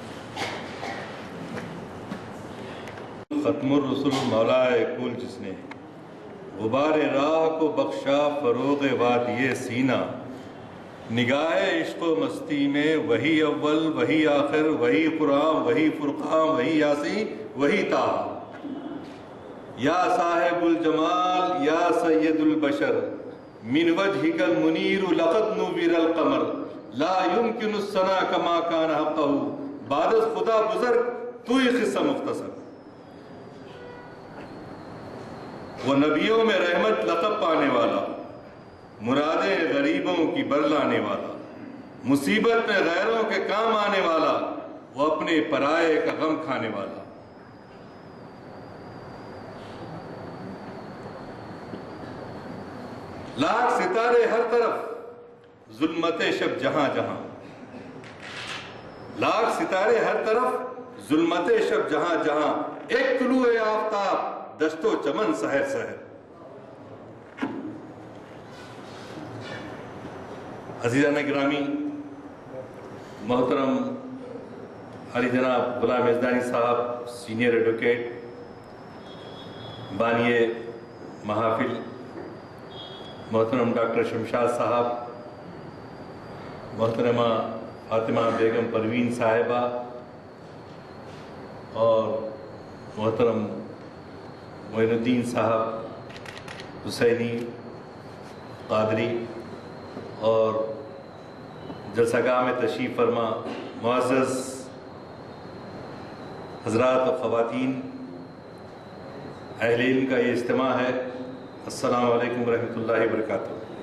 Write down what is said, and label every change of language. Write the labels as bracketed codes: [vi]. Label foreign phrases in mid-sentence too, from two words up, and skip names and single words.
[ur] ختم الرسول مولا کل جس نے غبار راہ کو بخشا فروغ وادی سینہ، نگاہ عشق و مستی میں وہی اول وہی آخر وہی قرآن وہی فرقان وہی یاسین وہی طٰہٰ، [ar] یا صاحب الجمال یا سید البشر من وجهك المنیر لقد نور القمر، لا يمكن الثنا كما كان حقه، [fa] بعد از خدا بزرگ تو ہی قصہ مختصر، [ur] وہ نبیوں میں رحمت لقب پانے والا، مرادیں غریبوں کی برلانے والا، مصیبت میں غیروں کے کام آنے والا، وہ اپنے پرائے کا غم کھانے والا۔ لاکھ ستارے ہر طرف ظلمت شب جہاں جہاں، لاکھ ستارے ہر طرف ظلمت شب جہاں جہاں، ایک طلوع آفتاب دشت و چمن سحر سحر۔ عزیزان گرامی، محترم علی جناب غلام یزدانی صاحب سینئر ایڈوکیٹ، بانی محافل محترم ڈاکٹر شمشاد صاحب، محترمہ فاطمہ بیگم پروین صاحبہ اور محترم معین الدین صاحب حسینی قادری، اور جلسہ گاہ میں تشریف فرما معزز حضرات و خواتین، اہل علم کا یہ اجتماع ہے، السلام علیکم ورحمۃ اللہ وبرکاتہ۔